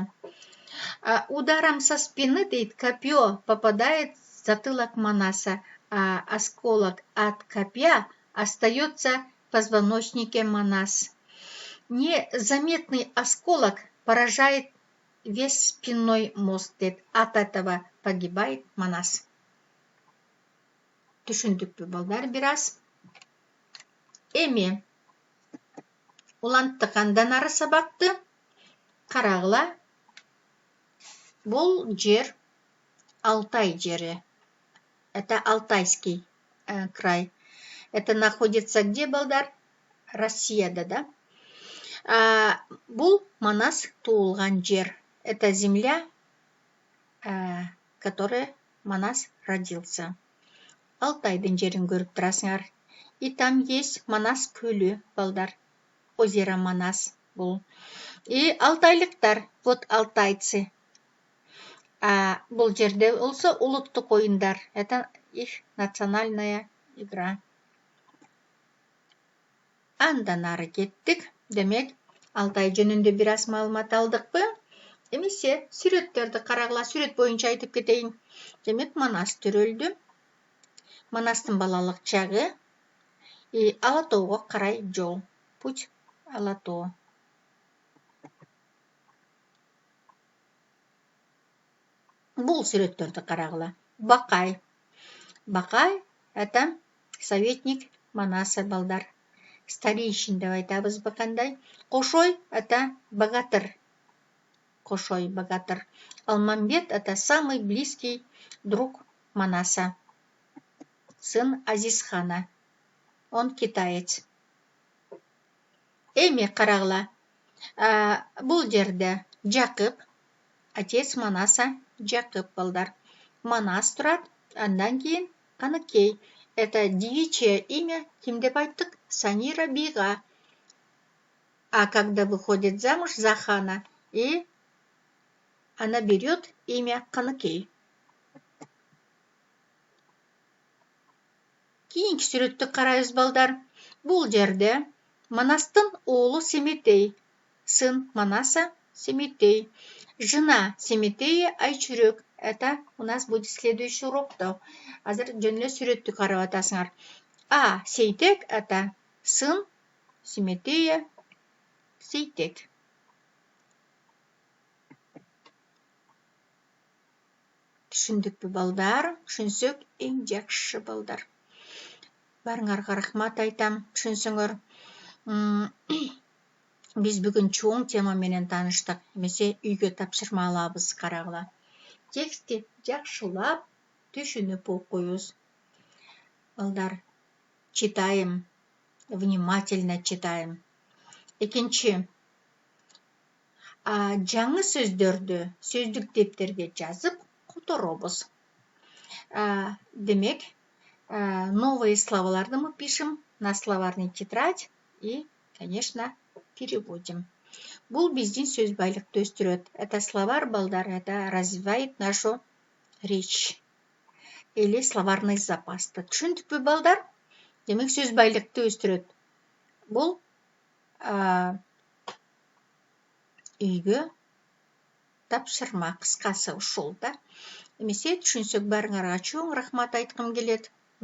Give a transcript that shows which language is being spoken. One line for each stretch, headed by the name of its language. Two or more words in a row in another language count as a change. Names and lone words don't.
Russian: Ударом со спины копье попадает в затылок Манаса, а осколок от копья остается в позвоночнике Манас. Незаметный осколок поражает весь спинной мозг. От этого погибает Манас.
Kyrgyz: Түшүндүкпү балдар бираз? Эми улантты кандан ары сабакты карагыла. Бул жер Алтай жери.
Russian: Это Алтайский край. Это находится где,
Kyrgyz: балдар? Россияда, да? Бул Манас туулган жер.
Russian: Это земля, которой Манас родился.
Kyrgyz: Алтайдын жерин көрүп турасыңар.
Russian: И там есть
Kyrgyz: Манас көлү, балдар.
Russian: Озеро Манас бул. И алтайлыктар, вот алтайцы.
Kyrgyz: Бул жерде болсо улуттук оюндар.
Russian: Это их национальная игра.
Kyrgyz: Андан ары кеттик. Демек, Алтай жөнүндө бир аз маалымат алдыкпы? Эмесе сүрөттөрдү карагыла, сүрөт боюнча айтып кетейин. Демек, Манас төрөлдү. Манастын балалык чагы и Ала тоого карай жол.
Russian: Путь Ала тоо.
Kyrgyz: Бул сүрөттөрдү карагыла.
Russian: Бакай. Бакай это советник Манаса, балдар.
Kyrgyz: Старейшин деп айтабызбы кандай?
Russian: Кошой это богатырь. Кошой богатырь. Алмамбет это самый близкий друг Манаса. Сын Азизхана. Он китаец.
Kyrgyz: Эми карагыла. Бул жерде Жакып,
Russian: отец Манаса,
Kyrgyz: Жакып, балдар. Манас турат, андан кийин Каныкей.
Russian: Это девичье имя,
Kyrgyz: ким деп айттык? Санира Бига.
Russian: А когда выходит замуж за хана, и она берет имя Каныкей.
Kyrgyz: Кийинки сүрөттү карайбыз, балдар. Бул жерде Манастын оолу Семетей,
Russian: сын Манаса
Kyrgyz: Семетей,
Russian: жена Семетея Айчүрөк. Это у нас будет следующий урокто.
Kyrgyz: Азыр жөн эле сүрөттү карап атасыңар.
Russian: А Сейтек это сын Семетея Сейтек.
Kyrgyz: Түшүндүкпү, балдар? Түшүнсөк эң жакшы, балдар. Барыңарга рахмат айтам, түшүнсөңөр. Биз бүгүн чоң тема менен тааныштык. Эмесе үйгө тапшырма алабыз, карагыла. Текстти жакшылап түшүнүп окуйбуз. Балдар,
Russian: читаем, внимательно читаем.
Kyrgyz: Экинчи, жаңы сөздөрдү сөздүк дептерге жазып которобуз. Демек,
Russian: новые словаларды мы пишем на словарный тетрадь и, конечно, переводим.
Kyrgyz: Бул биздин сөз байлыкты өстүрөт.
Russian: Это словарь, балдар, это развивает нашу речь. Или словарный запасты.
Kyrgyz: Түшүндүкпү, балдар? Демек, сөз байлыкты өстүрөт. Бул үйгө тапшырма, кыскасы ушул да. Эмесе түшүнсөк барыңарга чоң рахмат айткым келет.